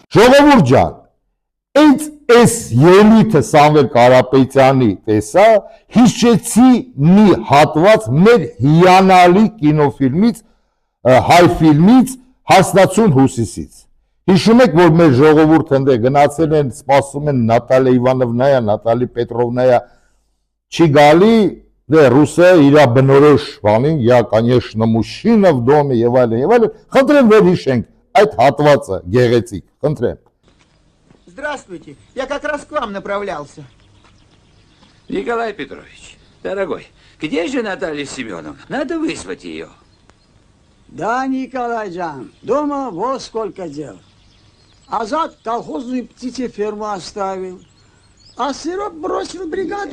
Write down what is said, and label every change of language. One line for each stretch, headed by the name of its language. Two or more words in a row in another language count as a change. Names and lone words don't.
Armenian: Ժողովուրդ ջան, այս ելույթը Սամվել Կարապետյանի տեսա, հիշեցի մի հատված մեր հիանալի կինոֆիլմից, հայ ֆիլմից Հասնացուն հուսիսից։ Հիշում եք, որ մեր ժողովուրդը ընդ գնացել են, սպասում են Նատալիա Իվանովնայա, Նատալի Պետրովնայա, չի գալի, դե ռուսը իրա բնորոշ բանին,
Russian: я, конечно, мужчина в доме
Armenian: եւ այլն, խնդրեմ որ հիշենք այդ հատվածը գեղեցիկ, խնդրեմ։
Russian: Здравствуйте, я как раз к вам направлялся. Николай Петрович, дорогой, где же Наталья Семеновна? Надо вызвать ее. Да, Николай-джан, дома вот сколько дел. Азат колхозную птицеферму оставил, а Сироп бросил бригаду.